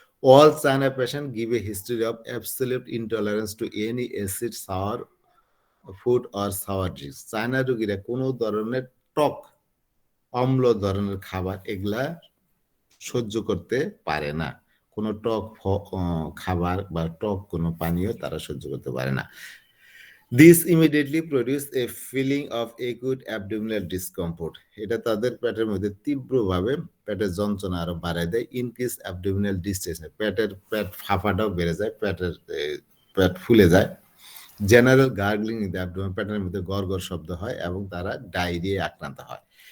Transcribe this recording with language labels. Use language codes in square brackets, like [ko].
[en] All China patients give a history of absolute intolerance to any acid, sour food or sour drinks. [bn] China রোগীরা কোনো ধরনের টক, অম্ল ধরনের খাবার এগুলা সহ্য করতে পারে না। কোনো টক খাবার বা টক কোনো পানীয় তারা সহ্য করতে পারে না। [en] This immediately produce a feeling of acute abdominal discomfort. [bn] এটা তাদের পেটের মধ্যে তীব্রভাবে পেটের যন্ত্রণা আরো বাড়ায় দেয়। [en] increase abdominal distance, [bn] পেট ফাঁপাটাও বেড়ে যায়, পেট ফুলে যায়। [en] general gurgling in the abdomen, [bn] পেটের মধ্যে গড়গড় শব্দ হয় এবং তারা ডায়রিয়ায় আক্রান্ত হয়।